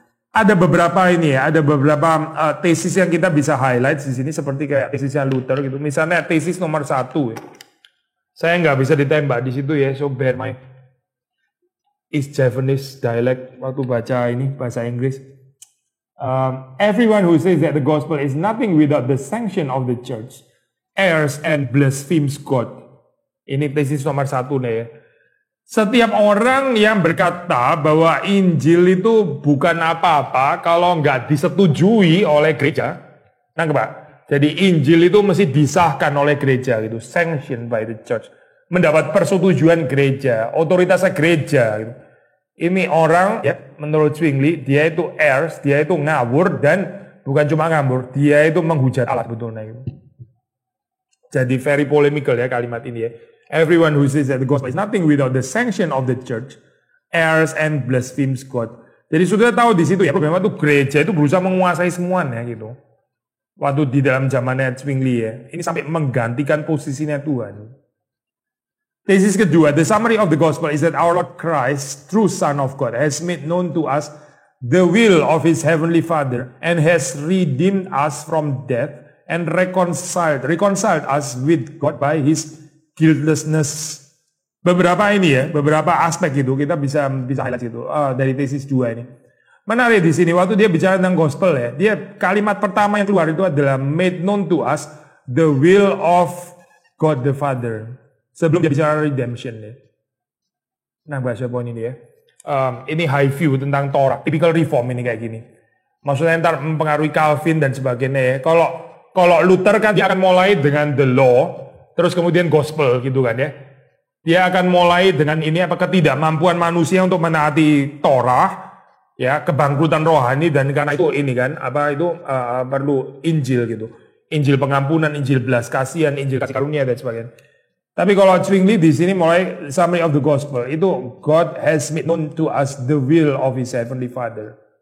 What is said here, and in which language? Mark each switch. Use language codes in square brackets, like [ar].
[id] Ada beberapa ini ya, ada beberapa tesis yang kita bisa highlight di sini, seperti kayak tesisnya Luther gitu. Misalnya tesis nomor 1 ya. Saya nggak bisa ditembak di situ ya, [en] so bear my East Javanese dialect [id] waktu baca ini bahasa Inggris. [en] Everyone who says that the gospel is nothing without the sanction of the church errs and blasphemes God. [id] Ini tesis nomor 1 nih ya. Setiap orang yang berkata bahwa Injil itu bukan apa-apa kalau nggak disetujui oleh gereja. Nangkep Pak? Jadi Injil itu mesti disahkan oleh gereja gitu, [en] sanctioned by the church. [id] Mendapat persetujuan gereja, otoritasnya gereja gitu. Ini orang ya menurut Zwingli dia itu heirs, dia itu ngawur dan bukan cuma ngawur, dia itu menghujat Allah betulnya gitu. Jadi very polemical ya kalimat ini ya. [en] Everyone who says that the gospel is nothing without the sanction of the church errs and blasphemes God. [id] Jadi sudah tahu di situ ya problemnya tuh gereja itu berusaha menguasai semuanya gitu. Waktu di dalam zamannya Zwingli ya, ini sampai menggantikan posisinya Tuhan. Tesis kedua, [en] the summary of the gospel is that our Lord Christ, true Son of God, has made known to us the will of His heavenly Father and has redeemed us from death and reconciled us with God by His guiltlessness. [id] Beberapa aspek itu kita bisa highlight itu dari tesis 2 ini. Menarik di sini waktu dia bicara tentang gospel ya, dia kalimat pertama yang keluar itu adalah [en] made known to us the will of God the Father. [id] Sebelum dia bicara redemption ya. Nah bahasa poin ini ya. Ini high view tentang Torah, typical reform ini kayak gini. Maksudnya ntar mempengaruhi Calvin dan sebagainya ya. Kalau Luther kan dia akan mulai dengan the law, terus kemudian gospel gitu kan ya. Dia akan mulai dengan ini ketidakmampuan manusia untuk menaati Torah, ya kebangkrutan rohani dan karena itu ini kan perlu Injil gitu. Injil pengampunan, Injil belas kasihan, Injil kasih karunia dan sebagainya. Tapi kalau Zwingli di sini mulai summary of the gospel itu [en] God has made known to us the will of His heavenly Father.